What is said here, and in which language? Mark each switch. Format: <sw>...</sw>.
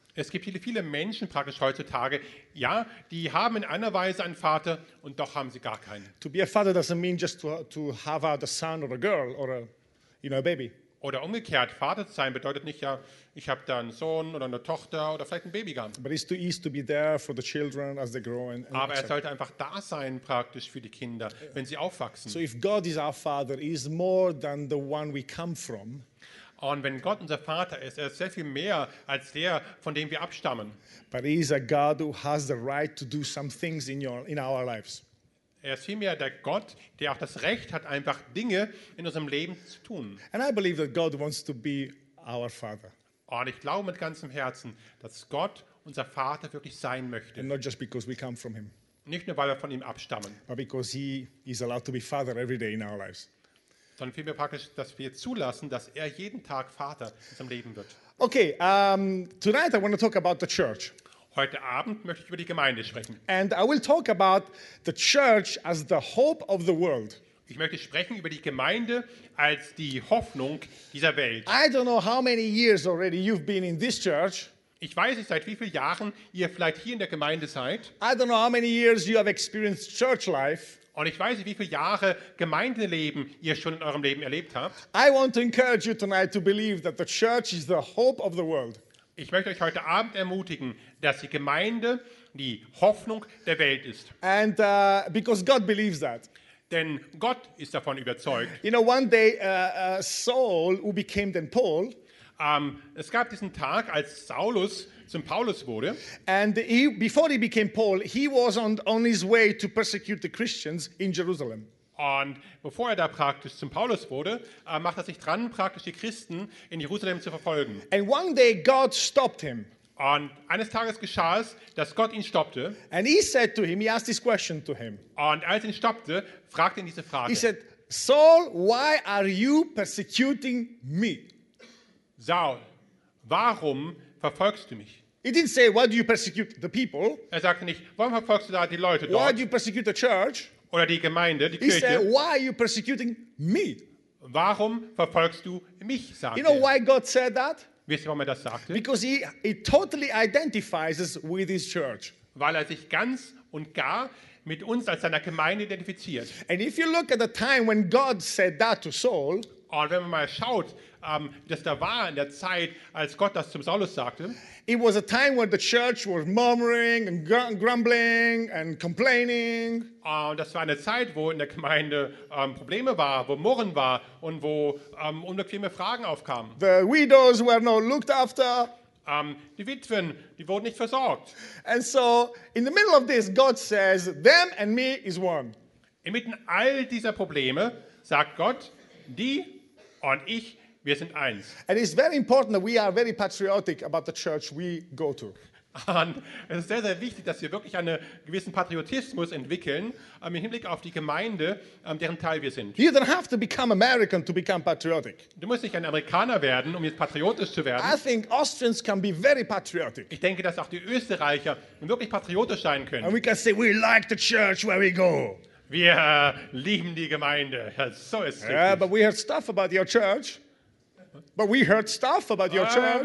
<de>Es gibt viele, viele Menschen praktisch heutzutage, ja, die haben in einer Weise einen Vater und doch haben sie gar keinen.</de> <en>To be a father doesn't mean just to have a son or a girl or a, you know, a baby.</en> <de>Oder umgekehrt, Vater zu sein bedeutet nicht, ja, ich habe da einen Sohn oder eine Tochter oder vielleicht ein Baby gehabt.</de> <en>But it's too easy to be there for the children as they grow.</en> <de>Aber er sollte einfach da sein praktisch für die Kinder, wenn sie aufwachsen.</de> <en>So if God is our father, he's more than the one we come from.</en> <de>Und wenn Gott unser Vater ist, er ist sehr viel mehr als der, von dem wir abstammen.</de> <en>But he is a God who has the right to do some things in our lives.</en> <de>Er ist vielmehr der Gott, der auch das Recht hat, einfach Dinge in unserem Leben zu tun.</de> <en>And I believe that God wants to be our father.</en> <de>Und ich glaube mit ganzem Herzen, dass Gott unser Vater wirklich sein möchte.</de> <en>And not just because we come from him.</en> <de>Nicht nur, weil wir von ihm abstammen.</de> <en>But because he is allowed to be father every day in our lives.</en> <de>Sondern vielmehr praktisch, dass wir zulassen, dass er jeden Tag Vater in unserem Leben wird.</de> <en>Okay, tonight I want to talk about the church.</en> <de>Heute Abend möchte ich über die Gemeinde sprechen.</de> <en>And I will talk about the church as the hope of the world.</en> <de>Ich möchte sprechen über die Gemeinde als die Hoffnung dieser Welt.</de> <en>I don't know how many years already you've been in this church.</en> <de>Ich weiß nicht, seit wie vielen Jahren ihr vielleicht hier in der Gemeinde seid.</de> <en>I don't know how many years you have experienced church life.</en> <de>Und ich weiß nicht, wie viele Jahre Gemeindeleben ihr schon in eurem Leben erlebt habt.</de> <en>I want to encourage you tonight to believe that the church is the hope of the world.</en> <de>Ich möchte euch heute Abend ermutigen, dass die Gemeinde die Hoffnung der Welt ist.</de> <en>And because God believes that.</en> <de>Denn Gott ist davon überzeugt.</de> <en>You know, one day Saul, who became then Paul.</en> <de>Es gab diesen Tag, als Saulus zum Paulus wurde.</de> <en>And he, before he became Paul, he was on his way to persecute the Christians in Jerusalem.</en> <de>Und bevor er da praktisch zum Paulus wurde, macht er sich dran, praktisch die Christen in Jerusalem zu verfolgen.</de> <en>And one day God stopped him.</en> <de>Und eines Tages geschah es, dass Gott ihn stoppte.</de> <en>And he said to him, he asked this question to him.</en> <de>Und als ihn stoppte, fragte ihn diese Frage.</de> <en>He said, Saul, why are you persecuting me?</en> <de>Saul, warum verfolgst du mich?</de> <en>He didn't say, why do you persecute the people?</en> <de>Er sagte nicht, warum verfolgst du da die Leute dort?</de> <en>Why do you persecute the church?</en> <de>Oder die Gemeinde, die Kirche?</de> <en>He said, why are you persecuting me?</en> <de>Warum verfolgst du mich? Sagte.</de> <en>You know why God said that?</en> <de>Wisst ihr, warum er das sagte?</de> <en>Because he totally identifies with his church.</en> <de>Weil er sich ganz und gar mit uns als seiner Gemeinde identifiziert.</de> <en>And if you look at the time when God said that to Saul.</en> <de>Und wenn man mal schaut, das da war in der Zeit, als Gott das zum Saulus sagte.</de> <en>It was a time where the church was murmuring and grumbling and complaining.</en> <de>Und das war eine Zeit, wo in der Gemeinde Probleme war, wo Murren war und wo unbequeme Fragen aufkamen.</de> <en>The widows were not looked after.</en> <de>Die Witwen, die wurden nicht versorgt.</de> <en>And so, in the middle of this, God says, them and me is one.</en> <de>Inmitten all dieser Probleme sagt Gott, die und ich, wir sind eins.</de> <en>And it's very important that we are very patriotic about the church we go to. an.</en> <de>Es ist sehr, sehr wichtig, dass wir wirklich einen gewissen Patriotismus entwickeln, im Hinblick auf die Gemeinde, deren Teil wir sind.</de> <en>You don't have to become American to become patriotic.</en> <de>Du musst nicht ein Amerikaner werden, um jetzt patriotisch zu werden.</de> <en>I think Austrians can be very patriotic.</en> <de>Ich denke, dass auch die Österreicher wirklich patriotisch sein können.</de> <en>And we can say, we like the church where we go.</en> <de>Wir lieben die Gemeinde. Ja, so ist es.</de> <en>Yeah, but we heard stuff about your church. But we heard stuff about your church.</en>